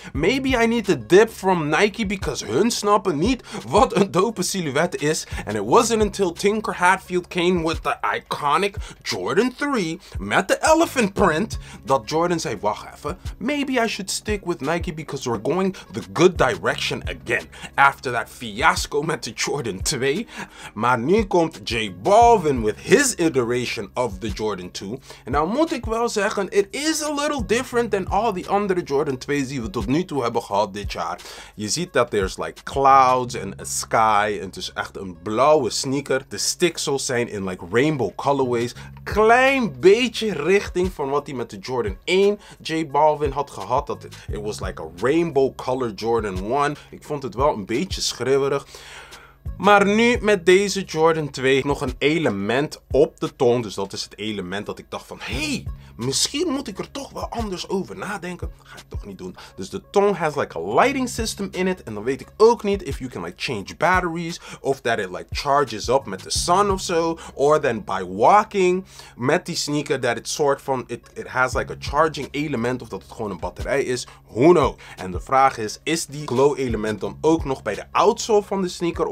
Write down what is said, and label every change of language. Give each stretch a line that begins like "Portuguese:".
English: Maybe I need a dip from Nike because
Dutch: hun snappen niet wat een dope silhouet is.
English: And it wasn't until Tinker Hatfield came with the iconic Jordan 3
Dutch: met de
English: elephant print
Dutch: dat Jordan zei, wacht even,
English: maybe I should stick with Nike because we're going the good direction again. After that fiasco
Dutch: met de
English: Jordan 2.
Dutch: Maar nu komt
English: J Balvin with his iteration of the Jordan 2.
Dutch: En nou moet ik wel zeggen,
English: it is a little different than all the
Dutch: andere Jordan 2's die we tot nu toe hebben gehad dit jaar. Je ziet dat
English: there's like clouds and a sky.
Dutch: En het is echt een blauwe sneaker. De sticksels zijn in
English: like rainbow colorways.
Dutch: Klein beetje richting van wat hij met de Jordan 1 J Balvin had gehad. Dat
English: it was like a rainbow color
Dutch: Jordan 1. Ik vond het wel een beetje schreeuwerig. Maar nu met deze Jordan 2 nog een element op de tong. Dus dat is het element dat ik dacht van, hey, misschien moet ik er toch wel anders over nadenken. Ga ik toch niet doen. Dus de tong
English: has like a lighting system in it.
Dutch: En dan weet ik ook niet
English: if you can like change batteries. Of that it like charges up
Dutch: met de
English: sun
Dutch: of zo.
English: Or then by walking
Dutch: met die sneaker
English: that it
Dutch: soort van,
English: it has like a charging element.
Dutch: Of dat het gewoon een batterij is.
English: Who knows?
Dutch: En de vraag is die glow element dan ook nog bij de outsole van de sneaker?